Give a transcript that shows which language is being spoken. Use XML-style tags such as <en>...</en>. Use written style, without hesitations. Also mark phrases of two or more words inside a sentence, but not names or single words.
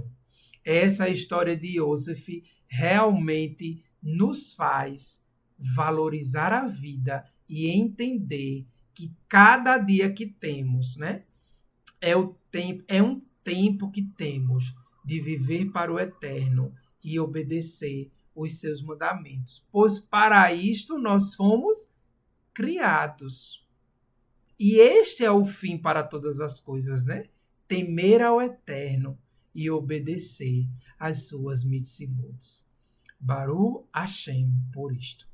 <pt>Essa história de Yosef realmente nos faz valorizar a vida e entender que cada dia que temos, né, é um tempo que temos de viver para o eterno e obedecer os seus mandamentos, pois para isto nós fomos criados. E este é o fim para todas as coisas, né? Temer ao eterno e obedecer às suas mitzvot.</pt> <he>ברוך השם por isto.</he>